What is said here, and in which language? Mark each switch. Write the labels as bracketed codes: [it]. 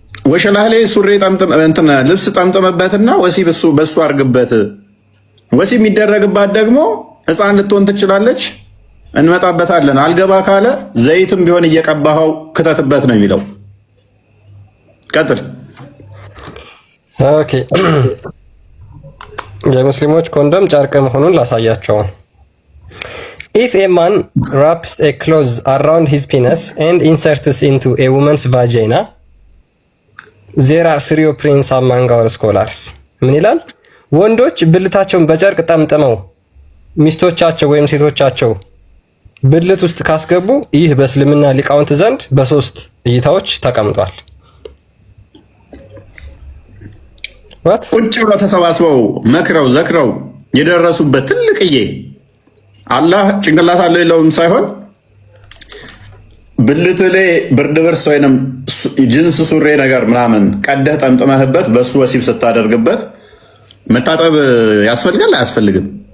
[am] ወሸላህ ላይ ሱሪ ጠምጥም እንትን ልብስ ጠምጥምበትና ወሲብ በሱ አርግበት። ወሲብ የሚደረግባት ደግሞ ሕፃን ልትሆን ትችላለች። እንመጣበታለን። አልገባ ካለ ዘይትም ቢሆን እየቀባኸው ክተትበት ነው የሚለው። ቀጥል። ኦኬ የሙስሊሞች ኮንዶም ጨርቅ መሆኑን ላሳያቸው። [en] If a man wraps a cloth around his penis and inserts into a woman's vagina, there are three opinions among our scholars. [am] ምን ይላል? ወንዶች ብልታቸውን በጨርቅ ጠምጥመው ሚስቶቻቸው ወይም ሴቶቻቸው ብልት ውስጥ ካስገቡ ይህ በእስልምና ሊቃውንት ዘንድ በሶስት እይታዎች ተቀምጧል። ቁጭ ብለው ተሰባስበው መክረው ዘክረው የደረሱበት ትልቅዬ አላህ ጭንቅላት አለው የለውም ሳይሆን ብልት ላይ ብርድ ብርስ ወይንም ጅንስ ሱሪ ነገር ምናምን ቀደህ ጠምጥመህበት በሱ ወሲብ ስታደርግበት መታጠብ ያስፈልጋል አያስፈልግም?